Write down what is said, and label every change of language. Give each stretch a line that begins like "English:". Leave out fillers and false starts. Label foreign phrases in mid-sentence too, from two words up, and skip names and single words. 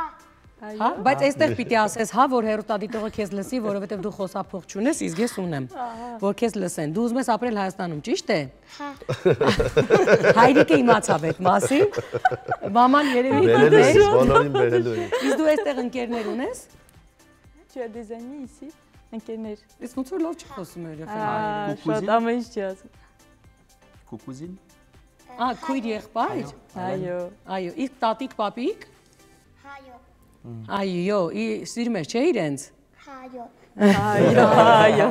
Armenian: Հա, բայց այստեղ պիտի ասես, հա, որ հերոստատիտողը քեզ լսի, որովհետև դու խոսափող չունես, իսկ ես ունեմ, որ քեզ լսեն։ Դու ուզում ես ապրել Հայաստանում, ճիշտ է։ Հա։ Հայրիկը իմացավ այդ մասին։ Մաման երևի Բերել ես, բոլորին բերելու եմ։ Իսկ դու այստեղ ընկերներ ունես։
French: Tu as des amis ici?
Armenian: Ընկերներ։ Իսկ ոնց որ լավ չխոսում էր երեխաները։ Շատ ամեն ինչ չի ասում։ Կուկուզին։ Քույր եղբայր։ Այո։ Այո, իսկ տատիկ, պապիկ։ Հայո։ Այո, սիրում ես չէ իրենց։ Հայո։ Այո։